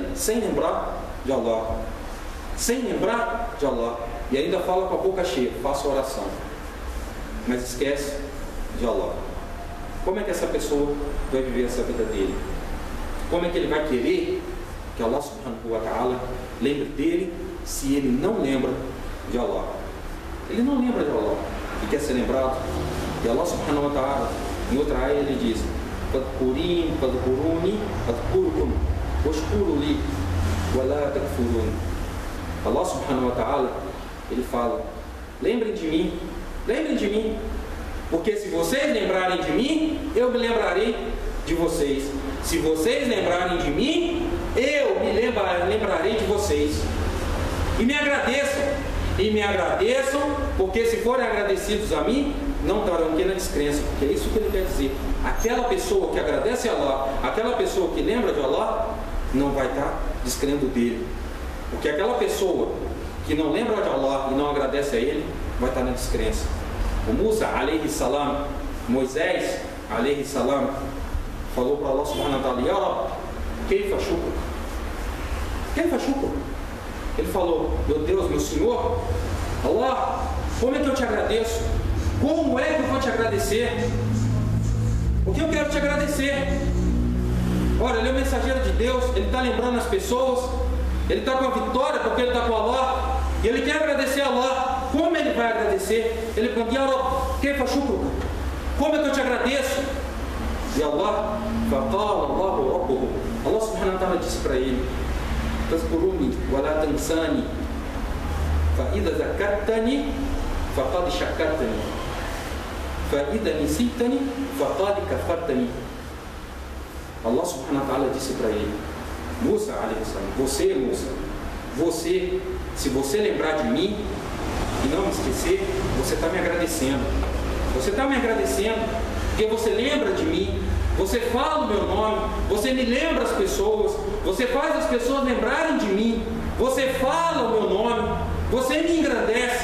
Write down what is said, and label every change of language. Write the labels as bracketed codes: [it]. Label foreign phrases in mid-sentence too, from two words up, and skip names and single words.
[pt] Sem lembrar de Allah. Sem lembrar de Allah. E ainda fala com a boca cheia: faça oração, mas esquece de Allah. Como é que essa pessoa vai viver essa vida dele? Como é que ele vai querer que [ar] الله سبحانه وتعالى [pt] lembre dele se ele não lembra de Allah? Ele não lembra de Allah e quer ser lembrado. [ar] E الله سبحانه وتعالى, [pt] em outra área, ele diz: [ar] فاذكروني أذكركم واشكروا لي ولا تكفرون. الله سبحانه وتعالى, [pt] ele fala: lembrem de mim, porque se vocês lembrarem de mim, eu me lembrarei de vocês. Se vocês lembrarem de mim, eu me lembrarei de vocês. E me agradeçam, porque se forem agradecidos a mim, não estarão aqui na descrença, porque é isso que ele quer dizer. Aquela pessoa que agradece a Allah, aquela pessoa que lembra de Allah, não vai estar descrendo dele. Porque aquela pessoa que não lembra de Allah e não agradece a ele, vai estar na descrença. O Musa, [ar] عليه السلام, [pt] Moisés, [ar] عليه السلام, [pt] falou para [ar] الله سبحانه وتعالى: يا رب كيف الشكر? كيف الشكر? [pt] Ele falou: meu Deus, meu Senhor, Allah, como é que eu te agradeço? Como é que eu vou te agradecer? Porque eu quero te agradecer. Olha, ele é o mensageiro de Deus, ele está lembrando as pessoas, ele está com a vitória porque ele está com Allah, e ele quer agradecer a Allah. Como ele vai agradecer? Ele pergunta: [ar] يا رب كيف الشكر? [pt] Como é que eu te agradeço? E Allah, [ar] الله سبحانه وتعالى [pt] disse para ele: [ar] تذكرني ولا تنساني فإذا ذكرتني فقد شكرتني فإذا نسيتني فقد كفرتني. الله سبحانه وتعالى [pt] disse para ele: Musa, você, se você lembrar de mim e não me esquecer, você está me agradecendo. Você está me agradecendo porque você lembra de mim, você fala o meu nome, você me lembra as pessoas, você faz as pessoas lembrarem de mim, você fala o meu nome, você me engrandece.